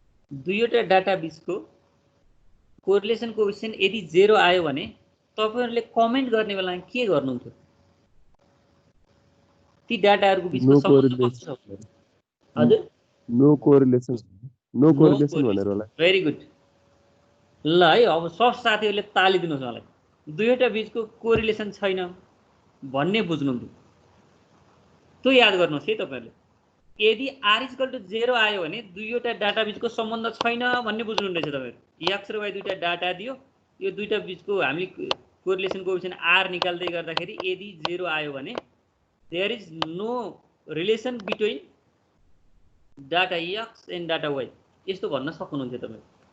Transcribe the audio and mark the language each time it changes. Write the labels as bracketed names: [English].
[Nepali] दुईवटा डाटा बिचको correlation coefficient यदि 0 आयो भने तपाईँहरूले कमेन्ट गर्ने बेला के गर्नुहुन्थ्यो? ती डाटाहरूको बिचमा सम्बन्ध कस्तो छ? हजुर, [English] no correlation, no correlation [Nepali] भनेर होला। [English] Very good. [Nepali] ल है, अब सब साथीहरूले ताली दिनुहोस् मलाई। दुईवटा बिचको कोरिलेसन छैन भन्ने बुझ्नुहुन्थ्यो, त्यो याद गर्नुहोस् है तपाईँहरूले। यदि [English] r equal to [Nepali] 0 आयो भने दुईवटा डाटा बिचको सम्बन्ध छैन भन्ने बुझ्नुहुँदैछ तपाईँहरू। एक्स र वाइ दुईवटा डाटा दियो, यो दुईवटा बिचको हामी कोरिलेसन कोएफिसिएन्ट आर निकाल्दै गर्दाखेरि यदि 0 आयो भने [English] there is no relation between data X and data Y, [Nepali] यस्तो भन्न सक्नुहुन्थ्यो तपाईँहरू।